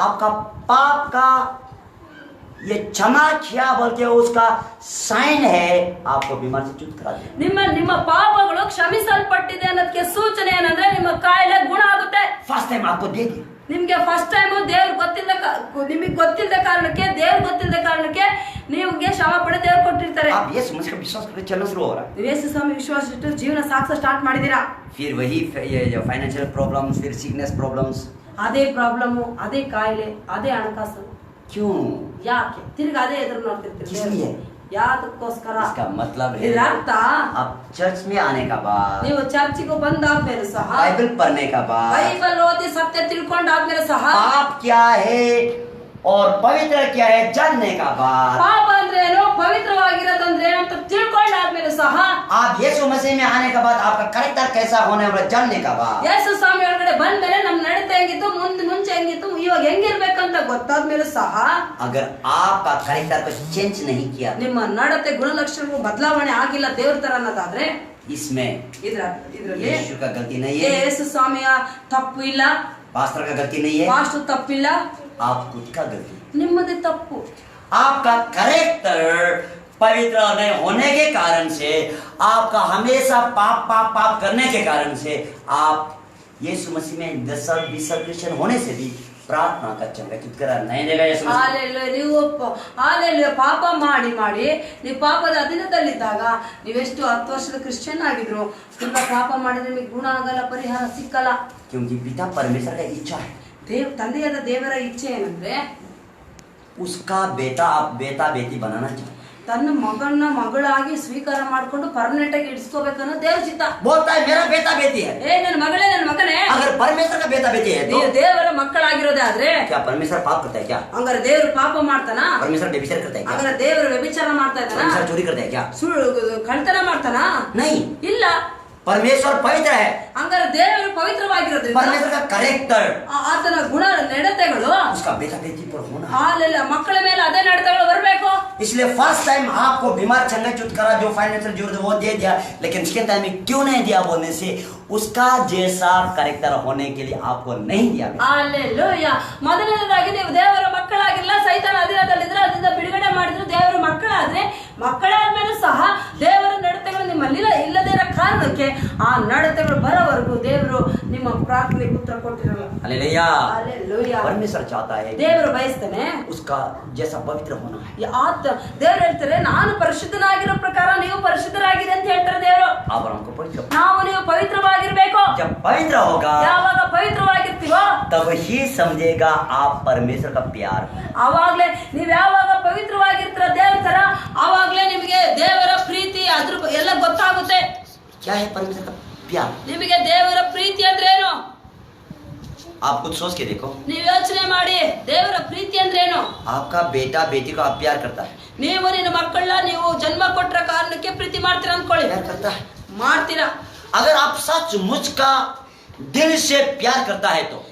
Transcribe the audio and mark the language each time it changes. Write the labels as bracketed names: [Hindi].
[Hindi] आपका पाप का ये क्षमा किया बोल के उसका साइन है, आपको बीमार से छुटकारा दिया। [Kannada] ನಿಮ್ಮ ಪಾಪಗಳು ಕ್ಷಮಿಸಲ್ಪಟ್ಟಿದೆ ಅನ್ನೋದಕ್ಕೆ ಸೂಚನೆ ಏನಂದ್ರೆ ನಿಮ್ಮ ಕಾಯಿಲೆ ಗುಣ ಆಗುತ್ತೆ. [Hindi] फर्स्ट टाइम आपको दे दिया। [Kannada] ನಿಮ್ಗೆ ಫಸ್ಟ್ ಟೈಮ್ ದೇವ್ರು ನಿಮಗೆ ಗೊತ್ತಿಲ್ಲದ ಕಾರಣಕ್ಕೆ ದೇವ್ರು ಗೊತ್ತಿಲ್ಲದ ಕಾರಣಕ್ಕೆ ನಿಮ್ಗೆ ಶ್ರಮ ಪಡೆ ದೇವ್ರು ಕೊಟ್ಟಿರ್ತಾರೆ. [Hindi] आप यीशु मसीह का विश्वास करके चलना शुरू हो रहा है। [Kannada] ನೀವು ಯೇಸು ಸ್ವಾಮಿ ವಿಶ್ವಾಸ ಇಟ್ಟು ಜೀವನ ಸಾಗಿಸ ಸ್ಟಾರ್ಟ್ ಮಾಡಿದೀರಾ. [Hindi] फिर वही ये फाइनेंशियल प्रॉब्लम्स, फिर सिकनेस प्रॉब्लम्स, [Kannada] ಅದೇ ಪ್ರಾಬ್ಲಮ್, ಅದೇ ಕಾಯಿಲೆ, ಅದೇ ಹಣಕಾಸು. [Hindi] क्यों? [Kannada] ಯಾಕೆ ತಿರ್ಗಿ ಅದೇ ಎದುರು ನೋಡ್ತಿರ್ತೀರಿ? [Hindi] किसलिए? [Kannada] ಯಾದಕ್ಕೋಸ್ಕರ? [Hindi] इसका मतलब है [Kannada] ಇದರ ಅರ್ಥ [Hindi] आप चर्च में आने का बाद, [Kannada] ನೀವು ಚರ್ಚಿಗೆ ಬಂದಾದ್ಮೇಲೆ ಸಹ, [Hindi] बाइबल पढ़ने का बाद, [Kannada] ಬೈಬಲ್ ಓದಿ ಸತ್ಯ ತಿಳ್ಕೊಂಡಾದ್ಮೇಲೆ ಸಹ, [Hindi] पाप क्या है और पवित्र क्या है जानने का बाद, [Kannada] ಪಾಪ ಅಂದ್ರೆ ಏನು, ಪವಿತ್ರವಾಗಿರೋದಂದ್ರೆ ಏನು ಅಂತ ತಿಳ್ಕೊಂಡಾದ್ಮೇಲೆ ಸಹ, [Hindi] आप यीशु मसीह में आने के बाद आपका कैरेक्टर कैसा होने वाला जानने का बाद, [Kannada] ಯೇಸು ಸ್ವಾಮಿ ಒಳಗಡೆ ಬಂದ್ಮೇಲೆ ನಮ್ ನಡತೆ ಹೆಂಗಿತ್ತು, ಮುಂಚೆ ಹೆಂಗಿತ್ತು, ಇವಾಗ ಹೆಂಗಿರ್ಬೇಕಂತ ಗೊತ್ತಾದ್ಮೇಲೆ ಸಹ, [Hindi] अगर आपका कैरेक्टर को चेंज नहीं किया, [Kannada] ನಿಮ್ಮ ನಡತೆ ಗುಣಲಕ್ಷಣಗಳು ಬದಲಾವಣೆ ಆಗಿಲ್ಲ ದೇವ್ರ ತರ ಅನ್ನೋದಾದ್ರೆ, [Hindi] इसमें [Kannada] ಇದ್ರಲ್ಲಿ [Hindi] यीशु का गलती नहीं है, [Kannada] ಯೇಸು ಸ್ವಾಮಿಯ ತಪ್ಪು ಇಲ್ಲ, [Hindi] पास्टर का गलती नहीं है, [Kannada] ಪಾಸ್ಟರ್ ತಪ್ಪಿಲ್ಲ, [Hindi] आप खुद का गलती। [Kannada] ನಿಮ್ಮದೇ ತಪ್ಪು. [Hindi] आपका कैरेक्टर पवित्र नहीं होने के कारण से, आपका हमेशा पाप पाप पाप करने के कारण से, आप यीशु मसीह में 10-20 होने से भी प्रार्थना का चंगा छुटकारा नहीं देगा यीशु मसीह। [Kannada] ಹಾಲೆಲೂಯಾ. ನೀವು ಹಾಲೆಲೂಯಾ ಪಾಪ ಮಾಡಿ ನೀವು ಪಾಪದ ಅಧೀನದಲ್ಲಿದ್ದಾಗ ನೀವೆಷ್ಟು 10 ವರ್ಷದ ಕ್ರಿಶ್ಚಿಯನ್ ಆಗಿದ್ರು ತಿರ್ಗಾ ಪಾಪ ಮಾಡಿದ್ರೆ ನಿಮಗೆ ಗುಣ ಆಗಲ್ಲ, ಪರಿಹಾರ ಸಿಕ್ಕಲ್ಲ. [Hindi] क्योंकि पिता परमेश्वर का इच्छा है, [Kannada] ತಂದೆಯಾದ ದೇವರ ಇಚ್ಛೆ ಏನಂದ್ರೆ [Hindi] उसका बेटा आप बेटा बेटी बनाना चाहिए। [Kannada] ತನ್ನ ಮಗಳಾಗಿ ಸ್ವೀಕಾರ ಮಾಡ್ಕೊಂಡು ಪರ್ಮನೆಂಟ್ ಆಗಿ ಇಡ್ಸ್ಕೋಬೇಕನ್ನೋ ದೇವ್ರ ಚಿತ್ತ. [Hindi] बोलता है मेरा बेटा बेटी है। [Kannada] ನನ್ನ ಮಗಳೇ, ನನ್ನ ಮಗನೇ, [Hindi] अगर परमेश्वर का बेटा बेटी है तो [Kannada] ನೀವು ದೇವರ ಮಕ್ಕಳಾಗಿರೋದೇ ಆದ್ರೆ [Hindi] क्या परमेश्वर पाप करता है क्या? [Kannada] ಹಂಗಾರೆ ದೇವರು ಪಾಪ ಮಾಡ್ತಾನ? [Hindi] परमेश्वर व्यभिचार करता है क्या? [Kannada] ಹಂಗಾರೆ ದೇವರು ವ್ಯಭಿಚಾರ ಮಾಡ್ತಾ ಇದ್ದಾನ? [Hindi] परमेश्वर चोरी करता है क्या? [Kannada] ಸುಳ್ಳು ಕಳ್ತನ ಮಾಡ್ತಾನ? [Hindi] नहीं, [Kannada] ಇಲ್ಲ. [Hindi] परमेश्वर पवित्र है। [Kannada] ಹಂಗಾರೆ ದೇವರು ಪವಿತ್ರವಾಗಿರೋದ್ರಿಂದ [Hindi] परमेश्वर का कैरेक्टर [Kannada] ಆತನ ಗುಣ ನಡತೆಗಳು [Hindi] उसका बेटा बेटी पर होना है। [Kannada] ಹಾಲೆಲ್ಲ ಮಕ್ಕಳ ಮೇಲೆ ಅದೇ ನಡತೆಗಳು ಬರಬೇಕು. [Hindi] इसलिए फर्स्ट टाइम आपको बीमार चंगा छुटकारा जो फाइनेंशियल जरूरत वो दे दिया, लेकिन सेकंड टाइम में क्यों नहीं दिया बोलने से उसका जैसा कैरेक्टर होने के लिए आपको नहीं दिया। [Kannada] ಹಾಲೆಲೂಯಾ. ಮೊದಲನೇದಾಗಿ ನೀವು ದೇವರ ಮಕ್ಕಳಾಗಿಲ್ಲ, ಸೈತಾನ ಅಧೀನದಲ್ಲಿದ್ರೆ ಅದರಿಂದ ಬಿಡುಗಡೆ ಮಾಡಿದ್ರು ದೇವರ ಮಕ್ಕಳಾದ್ರೆ, ಮಕ್ಕಳಾದ್ಮೇಲೆ ಸಹ ದೇವರ ನಡತೆಗಳು ನಿಮ್ಮಲ್ಲಿ ಇಲ್ಲದೇ ಇರೋ ಕಾರಣಕ್ಕೆ ಆ ನಡತೆಗಳು ಬರೋವರೆಗೂ ದೇವರು ನಿಮ್ಮ ಪ್ರಾರ್ಥನೆಗೆ ಉತ್ತರ ಕೊಟ್ಟಿರಲ್ಲ. [Hindi] हालेलुया। [Kannada] ಹಾಲೆಲೂಯಾ. [Hindi] परमेश्वर चाहता है [Kannada] ದೇವರು ಬಯಸ್ತಾನೆ [Hindi] उसका जैसा पवित्र होना है। [Kannada] ದೇವ್ರು ಹೇಳ್ತಾರೆ, ನಾನು ಪರಿಶುದ್ಧನಾಗಿರೋ ಪ್ರಕಾರ ನೀವು ಪರಿಶುದ್ಧರಾಗಿರಿ ಅಂತ ಹೇಳ್ತಾರೆ ದೇವರು. [Hindi] अब्राहम को पवित्र, [Kannada] ನೀವು ಪವಿತ್ರವಾಗಿರ್ಬೇಕು. [Hindi] जब पवित्र होगा [Kannada] ಯಾವಾಗ ಪವಿತ್ರವಾಗಿರ್ತೀವೋ [Hindi] तब ही समझेगा आप परमेश्वर का प्यार। [Kannada] ಅವಾಗ್ಲೇ ನೀವ್ ಯಾವಾಗ ಪವಿತ್ರವಾಗಿರ್ತೀರ ದೇವ್ರ ತರ, ಅವಾಗ್ಲೇ ನಿಮಗೆ ದೇವರ ಪ್ರೀತಿ ಅದ್ರ ಎಲ್ಲ ಗೊತ್ತಾಗುತ್ತೆ. [Hindi] क्या है परमेश्वर का प्यार? [Kannada] ನಿಮಗೆ ದೇವರ ಪ್ರೀತಿ ಅಂದ್ರೆ ಏನು? [Hindi] आप कुछ सोच के देखो। [Kannada] ನೀವ್ ಯೋಚನೆ ಮಾಡಿ, ದೇವರ ಪ್ರೀತಿ ಅಂದ್ರೆ ಏನು? [Hindi] आपका बेटा बेटी को आप प्यार करता है, [Kannada] ನೀವು ನಿನ್ನ ಮಕ್ಕಳನ್ನ ನೀವು ಜನ್ಮ ಕೊಟ್ರ ಕಾರಣಕ್ಕೆ ಪ್ರೀತಿ ಮಾಡ್ತೀರಾ ಅನ್ಕೊಳ್ಳಿ, [Hindi] प्यार करता है। [Kannada] ಮಾಡ್ತೀರಾ. [Hindi] अगर आप सचमुच का दिल से प्यार करता है तो